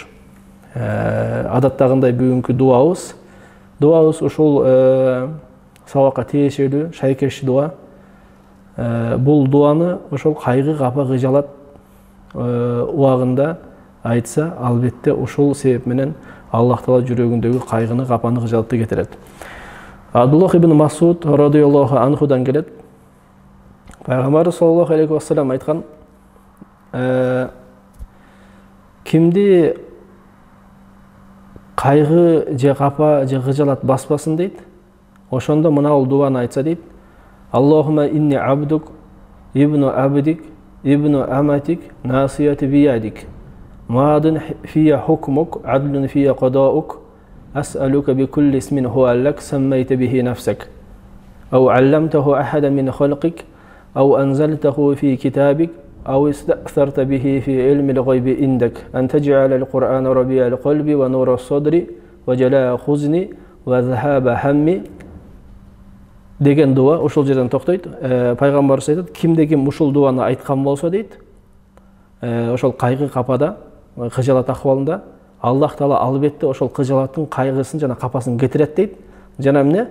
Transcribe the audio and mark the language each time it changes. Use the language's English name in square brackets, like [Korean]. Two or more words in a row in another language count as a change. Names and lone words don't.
[Kyrgyz] Адаттагындай бүгүнкү дуабыз ушул сабакка тиешелүү шайкеш дуа. Бул дуаны ошол кайгы капа кыжалат убагында айтса, албетте ушул себеп менен Аллах Таала жүрөгүндөгү кайгыны, капаны, кыжалатты кетирет. Абдуллах ибн Масуд [Arabic] رضي الله عنه [Kyrgyz] келет. Пайгамбар [Arabic] صلى الله عليه وسلم [Kyrgyz] айткан: кимди кайгы же капа же кыжалат баспасын дейт, ошондо мына бул дуаны айтса дейт: [Arabic] اللهم إني عبدك ابن عبدك ابن أمتك ناصيتي بيدك ماض في حكمك عدل في قضاؤك أسألك بكل اسم هو لك سميت به نفسك أو علمته أحدا من خلقك أو أنزلته في كتابك أو استأثرت به في علم الغيب عندك أن تجعل القرآن ربيع القلب ونور الصدر وجلاء حزني وذهاب همي [Kyrgyz] деген дуа ушул жерден токтойт. Пайгамбарыбыз айтат, кимде ким ушул дуаны айткан болсо дейт, ошол кайгы капада, кыжалат акыбалында Аллах Таала албетте ошол кыжалаттын кайгысын жана капасын кетирет дейт. Жана эмне?